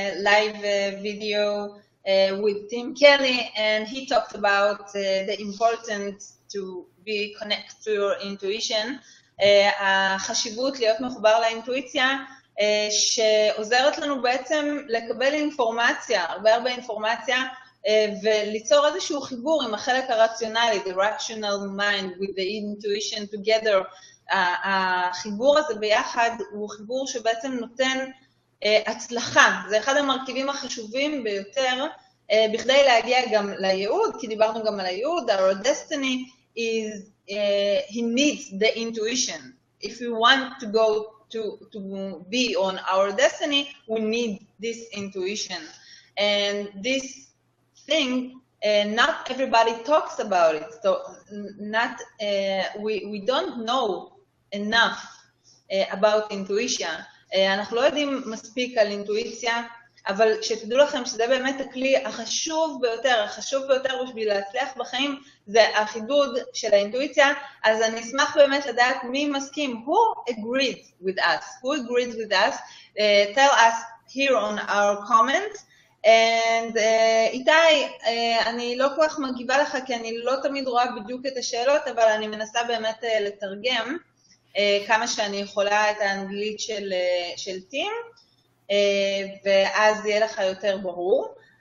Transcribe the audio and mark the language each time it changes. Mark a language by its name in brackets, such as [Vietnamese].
[English] live video with Tim Kelly, and he talked about the importance to be connected to your intuition, [Hebrew] החשיבות להיות מחובר לאינטואיציה, שעוזרת לנו בעצם לקבל אינפורמציה, הרבה אינפורמציה, וליצור איזשהו חיבור עם החלק הרציונלי, [English] the rational mind with the intuition together. [Hebrew] החיבור הזה ביחד הוא חיבור שבעצם נותן הצלחה. זה אחד המרכיבים החשובים ביותר בכדי להגיע גם לייעוד, כי דיברנו גם על הייעוד. [English] Our destiny is, he needs the intuition. If we want to go to be on our destiny, we need this intuition. And this thing, not everybody talks about it. So not, we don't know enough about intuition. [Hebrew] אנחנו לא יודעים מספיק על אינטואיציה, אבל שתדעו לכם שזה באמת הכלי החשוב ביותר בשביל להצליח בחיים, זה החידוד של האינטואיציה. אז אני אשמח באמת לדעת מי מסכים. [English] Who agreed with us? Tell us here on our comments. [Hebrew] And איתי, אני לא כל כך מגיבה לך, כי אני לא תמיד רואה בדיוק את השאלות, אבל אני מנסה באמת לתרגם כמה שאני יכולה את האנגלית של טים, ואז יהיה לך יותר ברור.